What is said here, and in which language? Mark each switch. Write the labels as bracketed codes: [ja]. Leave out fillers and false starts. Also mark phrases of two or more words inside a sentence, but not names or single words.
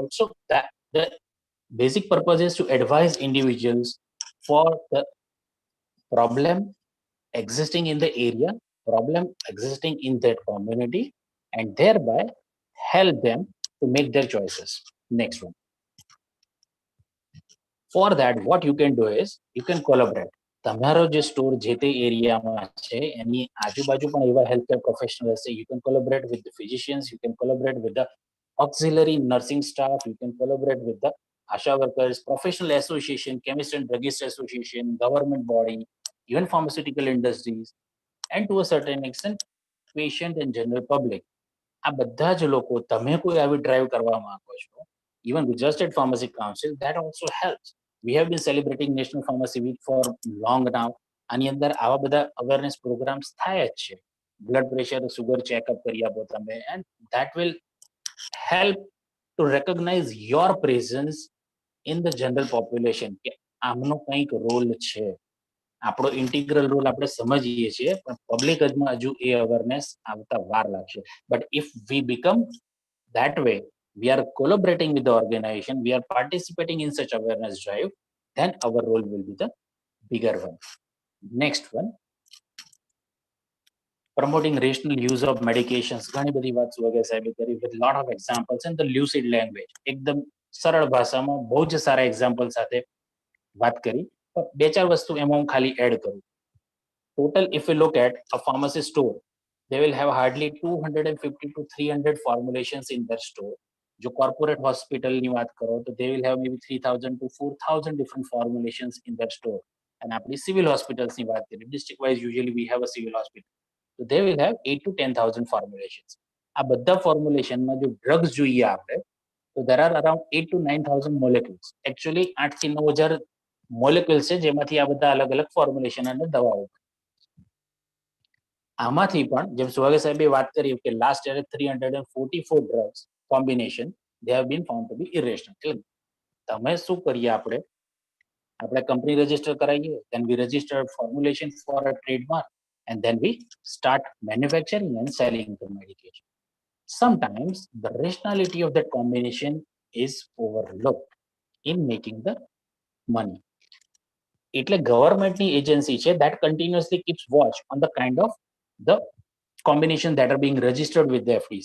[en] So that the basic purpose is to advise individuals for the problem existing in the area, problem existing in that community, and thereby help them to make their choices. Next one. For that, what you can do is you can collaborate. [gu] તમારો જે સ્ટોર જે તે એરિયામાં છે એની આજુબાજુ પણ એવા [en] healthcare professionals [gu] છે, [en] you can collaborate with the physicians, you can collaborate with the auxiliary nursing staff, you can collaborate with the ASHA workers, professional association, chemist and druggist association, government body, even pharmaceutical industries, and to a certain extent patient and general public. [gu] આ બધા જ લોકો તમે કોઈ આવી ડ્રાઈવ કરવા માંગો છો, [en] even Gujarat State Pharmacy Council, that also helps. We have been celebrating National Pharmacy Week for long now. [gu] આની અંદર આવા બધા [en] awareness programs [gu] થાય જ છે. [en] Blood pressure, sugar checkup [gu] કરી આપો તમે, [en] and that will help to recognize your presence in the general population [gu] કે આમનો કંઈક રોલ છે. આપણો [en] integral role [gu] આપણે સમજીએ છીએ, પણ પબ્લિક હજમાં હજુ એ અવેરનેસ આવતા વાર લાગશે. [en] but if we become that way, we are collaborating with the organization, we are participating in such awareness drive, then our role will be the bigger one. Next one, promoting rational use of medications. [gu] ઘણી બધી વાત સુવાગે સાહેબે કરી [en] with lot of examples in the lucid language. [gu] એકદમ સરળ ભાષામાં બહુ જ સારા એક્ઝામ્પલ સાથે વાત કરી. બે ચાર વસ્તુ એમાં હું ખાલી એડ કરું. [en] Total, if we look at a pharmacy store, they will have hardly 250 to 300 formulations in their store. जो corporate hospital [gu] ની વાત કરો તો [en] they will have maybe 3000 to 4000 different formulations in their store. [gu] And આપણી [en] civil hospitals [gu] ની વાત કરીએ, [en] district wise usually we have a civil hospital, so they will have 8 to 10,000 formulations. [gu] આ બધા formulation માં જો drugs જોઈએ આપણે, [en] so there are around 8 to 9,000 molecules. [gu] Actually 8 થી 9,000 molecules છે જેમાંથી આ બધા અલગ અલગ formulation અને દવાઓ. આમાંથી પણ જેમ સુવાગે સાહેબે વાત કરી કે [en] last year 344 drugs combination they have been found to be irrational. [gu] તમે શું કરીએ આપણે કંપની રજીસ્ટર કરાવીએ, [en] then we register formulation for a trademark, and then we start manufacturing and selling the medication. Sometimes the rationality of that combination is overlooked in making the money. [gu] એટલે ગવર્મેન્ટની એજન્સી છે [en] that continuously keeps watch on the kind of the combination that are being registered with the FDC.